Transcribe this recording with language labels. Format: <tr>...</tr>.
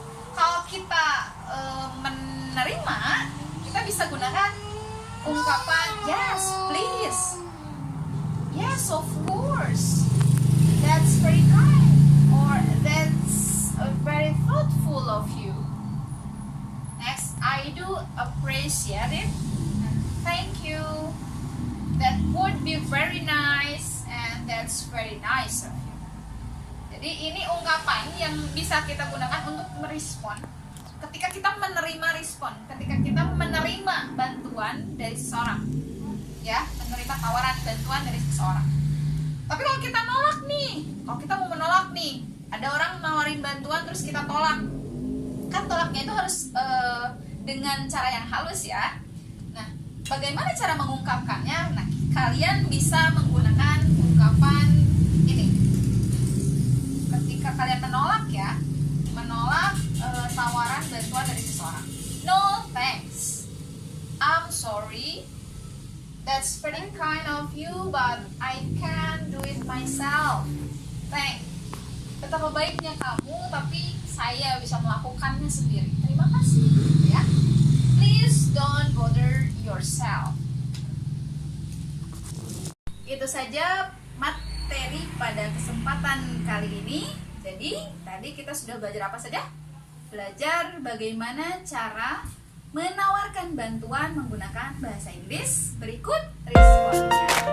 <id>Kalau kita menerima, kita bisa gunakan ungkapan</id> <en>yes, please, yes, of course, that's very kind, or that's very thoughtful of you. Next, I do appreciate it. Thank you. That would be very nice, and that's very nice of you.</en> <id>Jadi ini ungkapan yang bisa kita gunakan untuk merespon ketika kita menerima respon, ketika kita menerima bantuan dari seseorang, ya, menerima tawaran bantuan dari seseorang. Tapi kalau kita nolak nih, kalau kita mau menolak nih, ada orang nawarin bantuan terus kita tolak, kan tolaknya itu harus dengan cara yang halus ya. Nah, bagaimana cara mengungkapkannya? Nah, kalian bisa menggunakan ungkapan ini. Ketika kalian menolak ya, menolak tawaran bantuan dari seseorang.</id> <en>No thanks. I'm sorry. That's pretty kind of you, but I can't do it myself. Thanks.</en> <id>Betapa baiknya kamu, tapi saya bisa melakukannya sendiri. Terima kasih, ya.</id> <en>Please don't bother yourself.</en> <id>Itu saja materi pada kesempatan kali ini. Jadi, tadi kita sudah belajar apa saja? Belajar bagaimana cara menawarkan bantuan menggunakan bahasa Inggris. Berikut responnya.</id>